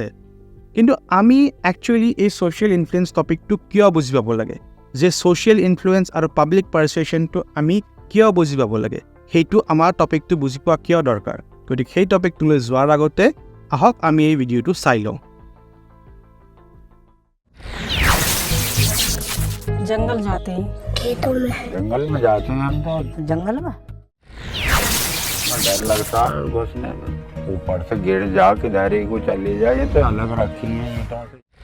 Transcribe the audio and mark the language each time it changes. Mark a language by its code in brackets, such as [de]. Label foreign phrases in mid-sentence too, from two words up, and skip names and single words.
[as] কিন্তু আমি একচুৱেলি এই [en] social influence topicটো [as] কিয় বুজি পাব লাগে, যে [en] social influence [as] আৰু [en] public persuasionটো [as] আমি কিয় বুজি পাব লাগে, সেইটো আমাৰ টপিকটো বুজি পোৱা কিয় দৰকাৰ। গতিকে সেই টপিকটোলৈ যোৱাৰ আগতে আহক আমি এই ভিডিঅ'টো চাই লওঁ। [hi] जंगल जाते हैं, खेतों में। जंगल में जाते हैं हम तो जंगल में डर लगता है घुसने में, ऊपर से गिर जा किधर ही को चली जाए। ये तो अलग रखी है ईंटों से।